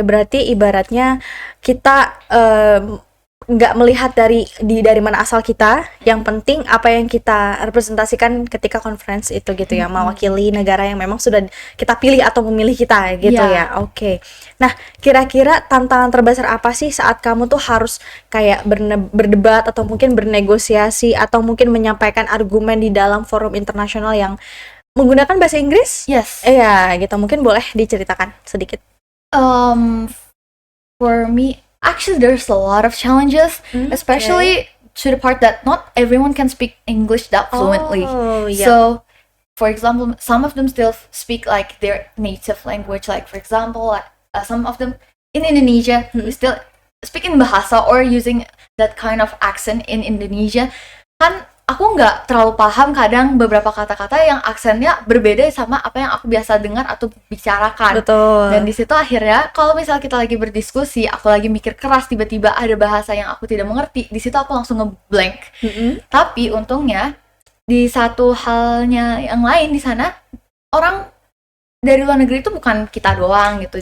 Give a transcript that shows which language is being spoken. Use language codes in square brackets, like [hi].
[id] Berarti ibaratnya kita nggak melihat dari mana asal kita, yang penting apa yang kita representasikan ketika conference itu gitu ya, mewakili negara yang memang sudah kita pilih atau memilih kita gitu Iya. ya. Oke. Nah, kira-kira tantangan terbesar apa sih saat kamu tuh harus kayak berdebat atau mungkin bernegosiasi atau mungkin menyampaikan argumen di dalam forum internasional yang menggunakan bahasa Inggris? [en] Yes. [id] Iya, gitu. Mungkin boleh diceritakan sedikit. [en] For me, actually there's a lot of challenges, especially to the part that not everyone can speak English that fluently. Oh, yeah. So, for example, some of them still speak like their native language. Like, for example, like, some of them in Indonesia we still speaking bahasa or using that kind of accent in Indonesia. [id] Kan aku nggak terlalu paham kadang beberapa kata-kata yang aksennya berbeda sama apa yang aku biasa dengar atau bicarakan. Betul. Dan di situ akhirnya kalau misal kita lagi berdiskusi, aku lagi mikir keras, tiba-tiba ada bahasa yang aku tidak mengerti, di situ aku langsung ngeblank. Tapi untungnya di satu halnya yang lain di sana, orang dari luar negeri itu bukan kita doang gitu.